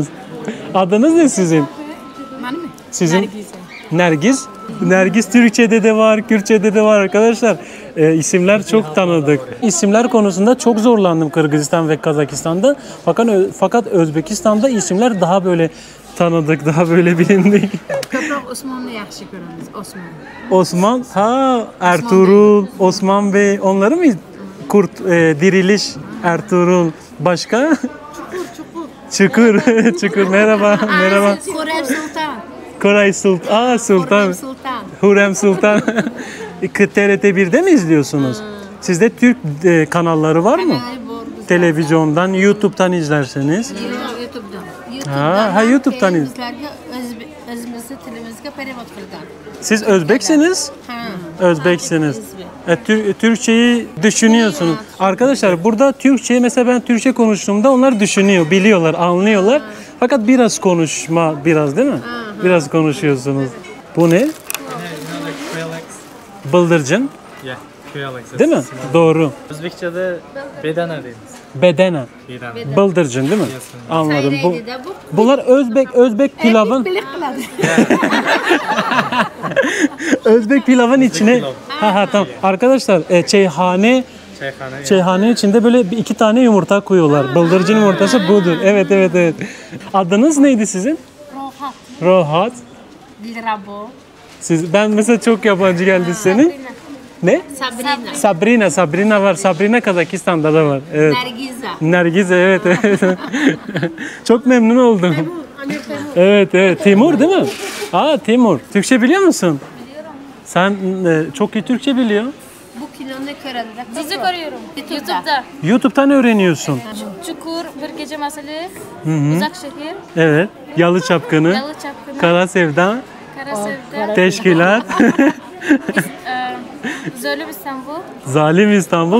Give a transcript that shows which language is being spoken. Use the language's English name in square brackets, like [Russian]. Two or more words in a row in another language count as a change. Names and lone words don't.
[Turkish] Adınız ne sizin? Sizin? Nergis. Nergis Türkçe'de de var, Kürtçe'de de var arkadaşlar. İsimler çok tanıdık. İsimler konusunda çok zorlandım Kırgızistan ve Kazakistan'da. Fakat Özbekistan'da isimler daha böyle tanıdık, daha böyle bilindik. [Uzbek] Ko'proq Osmonni yaxshi ko'ramiz. [Turkish] Osman, Ertuğrul, Osman Bey, onları mı? Diriliş, Ertuğrul, başka? Çukur. Çukur, merhaba, merhaba. Xurrem Sultan. Koray Sultan, Sultan. Sultan. Hürrem Sultan. TRT 1'de mi izliyorsunuz? Sizde Türk kanalları var mı? Televizyondan, YouTube'dan izlerseniz. YouTube'dan. YouTube'dan iz. [Uzbek] O'zimizni tilimizga perevod qilgan. [Turkish] Siz Özbeksiniz? Özbeksiniz. Türkçeyi düşünüyorsunuz. Arkadaşlar burada Türkçeyi mesela ben Türkçe konuştuğumda onlar düşünüyor, biliyorlar, anlıyorlar. Fakat biraz konuşma, biraz değil mi? Biraz konuşuyorsunuz. Bu ne? Bıldırcın. Yeah, Değil mi? Doğru. Özbekçe'de bedana deriz. Bedene. Bedene. Bıldırcın değil mi? Anladım. Sayraydı da bu. Bunlar Özbek pilavın [Uzbek] Bilik qiladi. [Turkish] Özbek pilavın içine tamam. Arkadaşlar çeyhane içinde böyle iki tane yumurta koyuyorlar. Bıldırcın yumurtası budur. Evet. Adınız neydi sizin? Rohat. Rohat. Dilrabo. Ben mesela çok yabancı geldi senin. Ne? Sabrina. Sabrina var. Sabrina Kazakistan'da da var. Evet. Nergiza. Nergize evet. Çok memnun oldum. Evet. Timur değil mi? Timur. Türkçe biliyor musun? Biliyorum. Sen çok iyi Türkçe biliyor. [Uzbek] Bu kinoni ko'radi. [Turkish] Dizi görüyorum. YouTube'da. YouTube'dan öğreniyorsun. Çukur, Bir Gece Masalı, Uzak Şehir, Evet. Yalı Çapkını, Yalı Çapkını, Kara Sevda, Kara Sevda, Teşkilat, Zulüm İstanbul. Zalim İstanbul.